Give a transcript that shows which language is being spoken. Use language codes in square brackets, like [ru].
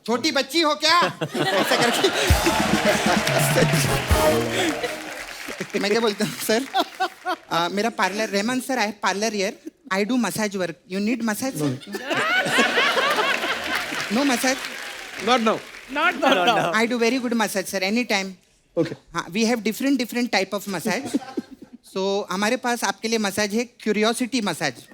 [hi] छोटी बच्ची हो क्या? ऐसा करके। मैं क्या बोलता हूँ सर, मेरा parlour, [en] Rahman sir I parlour here, I do massage work, you need massage? No massage? Not now. Not now. I do very good massage, sir. Anytime. Okay. हाँ, we have different type of massage. [hi] So हमारे पास आपके लिए massage है curiosity massage.